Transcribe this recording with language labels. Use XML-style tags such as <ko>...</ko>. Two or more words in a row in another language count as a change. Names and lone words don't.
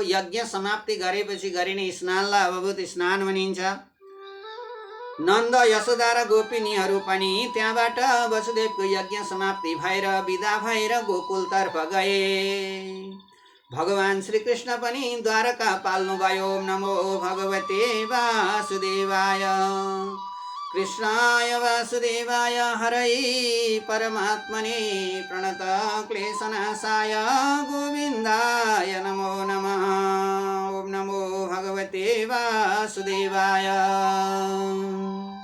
<ne>यज्ञ समाप्ति गरेपछि गरिने स्नानलाई अवभूत स्नान भनिन्छ। नन्द, यशोदा र गोपिनीहरू पनि त्यहाँबाट वसुदेवको यज्ञ समाप्ति भएर विदा भएर गोकुलतर्फ गए। भगवान श्रीकृष्ण पनि द्वारका पाल्नुभयो।</ne> <sa>ओम नमो भगवते वासुदेवाय। कृष्णाय वासुदेवाय हरै परमात्मने प्रणत क्लेशनाशाय गोविन्दाय नमो नमः। ओम नमो भगवते वासुदेवाय।</sa>